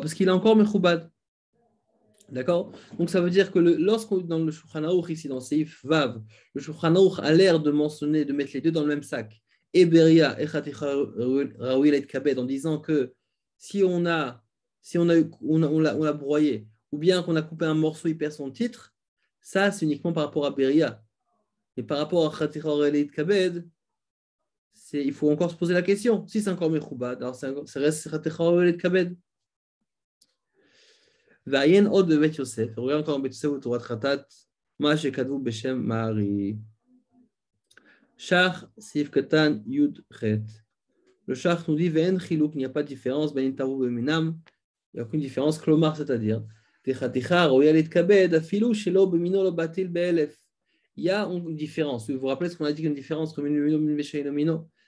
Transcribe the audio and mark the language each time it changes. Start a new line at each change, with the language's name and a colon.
French: Parce qu'il est encore mechoubad. D'accord? Donc ça veut dire que lorsqu'on dans le Shulchan Aruch ici dans Seif Vav, le Shulchan Aruch a l'air de mentionner, de mettre les deux dans le même sac, et Beria et Chaticha Raouil et Kabed, en disant que si on l'a broyé, ou bien qu'on a coupé un morceau, il perd son titre, ça c'est uniquement par rapport à Beria. Et par rapport à Chaticha Raouil et Kabed, il faut encore se poser la question. Si c'est encore Mechoubad, alors ça reste Chaticha Raouil et Kabed.
Hebrew: ועיין עוד בבית יוסף, רואה encore בבית יוסף ותורת חטאת, מה שכתבו בשם מערי. שח, סעיף קטן, י' ח'.
French: Le Shach nous dit,
Hebrew: ואין חילוק,
French: il n'y a pas de différence,
Hebrew: בין נתערבו במינם,
French: il n'y a aucune différence,
Hebrew: כלומר,
French: c'est-à-dire,
Hebrew: דחתיכה ראויה להתכבד, אפילו שלא במינו לא בטיל באלף.
French: Il y a une différence. Vous vous rappelez ce qu'on a dit, une différence entre min bemino, min besheino mino.